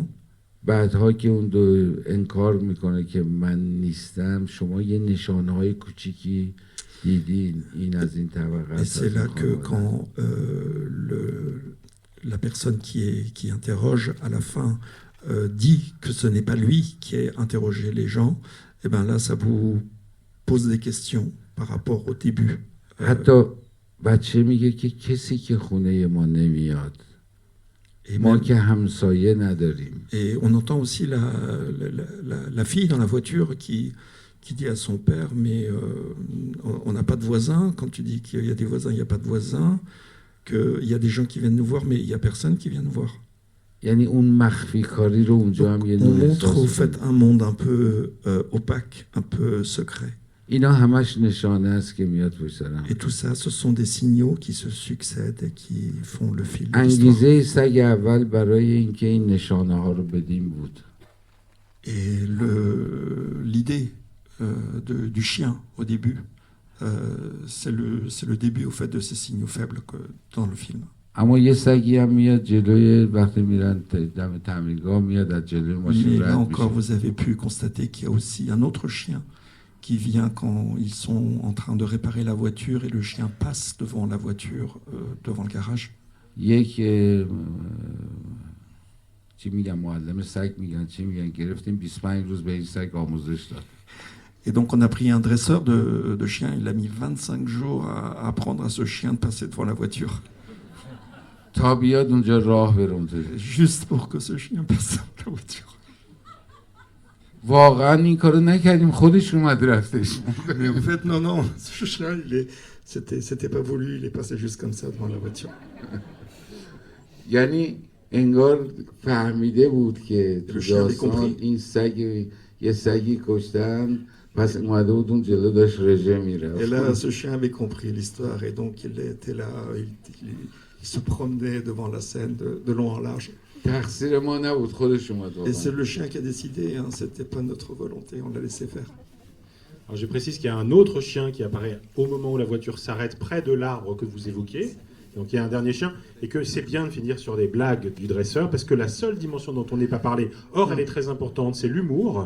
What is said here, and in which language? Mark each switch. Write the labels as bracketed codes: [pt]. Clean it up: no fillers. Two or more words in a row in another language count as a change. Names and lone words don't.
[fa] بعدها که اون دو انکار میکنه که من نیستم شما یه نشانه های کوچیکی دیدین این از این طبقه. [fr] Et c'est là que quand la personne qui interroge à la fin dit que ce n'est pas lui qui a interrogé les gens, et ben là ça vous pose des questions par rapport au début. [fa] حتی بچه میگه که کسی که خونه ما نمیاد. ما که همسایه نداریم. [fr] Et on entend aussi la fille dans la voiture qui dit à son père mais on n'a pas de voisins. Quand tu dis qu'il y a des voisins, il n'y a pas de voisins, qu'il y a des gens qui viennent nous voir mais il n'y a personne qui vient nous voir. [fa] یعنی اون مخفی کاری رو اونجا هم یه [fr] On montre au fait un monde un peu opaque, un peu secret. [fa] اینا همش نشانه است که میاد پشت سرم. [fr] Et tout ça, ce sont des signaux qui se succèdent et qui font le fil de l'histoire. [fa] انگیزه سگ اول برای اینکه این نشانه ها رو بدیم بود. [fr] Et l'idée du chien au début, c'est le début au fait de ces signaux faibles dans le film. [fa] اما یه سگی هم میاد جلوی وقتی میرن دم تعمیرگاه میاد از جلوی [fr] Mais [fa] ماشین [fr] là [fa] رد [fr] encore, [fa] میشه. [fr] vous avez pu constater qu'il y a aussi un autre chien qui vient quand ils sont en train de réparer la voiture et le chien passe devant la voiture, devant le garage. [fa] یک چی میگن معلم سگ میگن چی میگن گرفتیم 25 روز به این سگ آموزش داد. [fr] Et donc on a pris un dresseur de chiens, il a mis 25 jours à apprendre à ce chien de passer devant la voiture. [fa] تا بیاد اونجا راه بره. [fr] Juste pour que ce chien passe devant la voiture. [fa] واقعا این کارو نکردیم خودش اومد رفتش. [fr] Mais en fait, non, ce chien, c'était pas voulu, il est passé juste comme ça devant la voiture. [fa] یعنی انگار فهمیده بود که تو داستان این سگ یه سگی کشتن پس اومده بود اون جلو داشت رژه میره. [fr] Et là, ce chien avait compris l'histoire et donc il était là, il se promenait devant la scène de long en large. [fa] تقصیر ما نبود خودش اومد. [fr] Et c'est le chien qui a décidé, hein, c'était pas notre volonté, on l'a laissé faire. Alors je précise qu'il y a un autre chien qui apparaît au moment où la voiture s'arrête près de l'arbre que vous évoquiez. Donc il y a un dernier chien, et que c'est bien de finir sur des blagues du dresseur, parce que la seule dimension dont on n'est pas parlé, or elle est très importante, c'est l'humour.